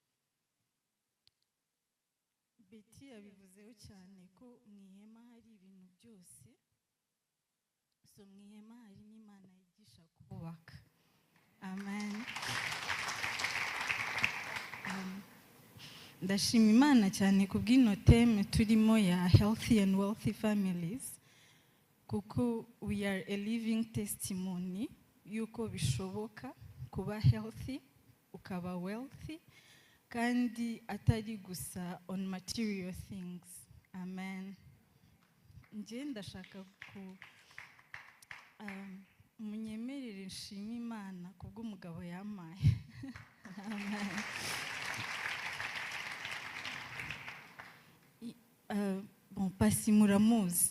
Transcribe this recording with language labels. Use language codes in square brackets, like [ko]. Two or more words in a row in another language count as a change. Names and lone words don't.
[rw] Betty yabivuzeho cyane ko mu ihema hari ibintu byose, so mu ihema hari n'Imana yigisha kubaka. Amen. Ndashima Imana cyane ku bw'ino teme turimo ya [en] healthy and wealthy families, [rw] kuko [en] we are a living testimony [rw] yuko bishoboka kuba healthy ukaba wealthy, kandi atari gusa [en] on material things. [rw] Amen. Nje ndashaka munyemerere nshima Imana kubw'umugabo yampaye. Amen. Bon, Pasi muramuzi.